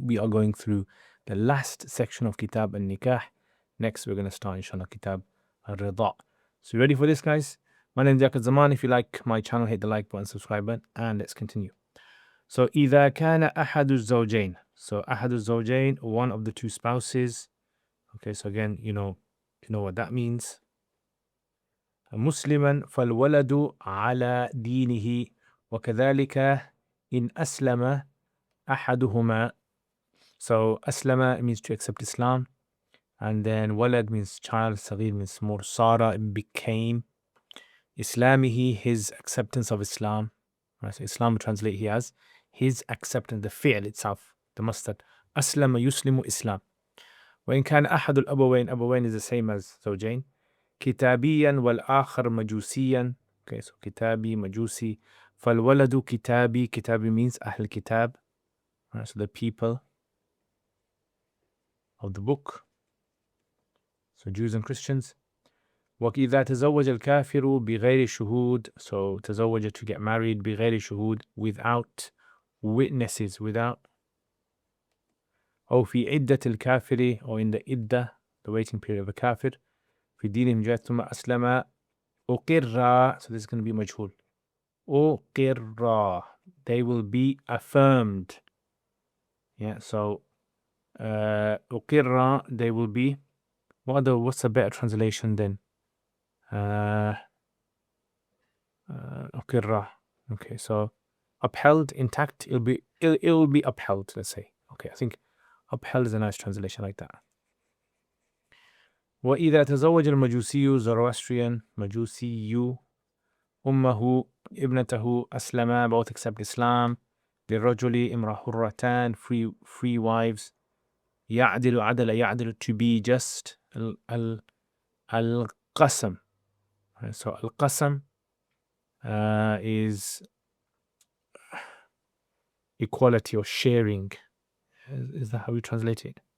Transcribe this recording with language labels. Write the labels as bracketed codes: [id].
[en] We are going through the last section of Kitab al-Nikah. Next, we're going to start, inshallah, Kitab al-Rida. So, you ready for this, guys? My name is Yaqut Zaman. If you like my channel, hit the like button, subscribe button, and let's continue. [ar] So, إذا كان أحد الزوجين. [en] So, [ar] أحد الزوجين, [en] one of the two spouses. Okay, so again, you know what that means. [ar] مسلما فالولد على دينه وكذلك إن أسلم أحدهما. [en] So أسلم means to accept Islam, and then walad means child, صغير means small, Sara became, إسلامه his acceptance of Islam. Right, so Islam translate here as his acceptance, the fi'l itself, the mustard. [ar] أسلم يسلم إسلام. وإن كان أحد الأبوين, أبوين [en] is the same as [ar] زوجين. كتابيا والآخر مجوسيا. [en] Okay, so [ar] كتابي مجوسي. فالولد كتابي. كتابي means أهل الكتاب. [en] Right, so the people of the book. So Jews and Christians. [ar] وإذا تزوج الكافر بغير شهود. [en] So تزوج, to get married, [ar] بغير شهود, [en] without witnesses, without. [ar] أو في عدة الكافر, [en] or in the idda, the waiting period of a kafir. [ar] في دينهم جاء ثم أسلم أقر. [en] So this is going to be مجهول. أقر, they will be affirmed. Yeah, so أقر, they will be. What's a better translation then? أقر. Okay, so upheld, intact. It will be upheld. Let's say. Okay, I think upheld is a nice translation like that. [ar] وإذا تزوج المجوسي, Zoroastrian, مجوسي, أمه ابنته أسلما, [en] both accept Islam. [ar] للرجل امرأة حرتان, [en] free wives. [ar] يعدل عدل يعدل, [en] to be just. [ar] القسم. [en] So القسم is equality or sharing. Is that how we translate it?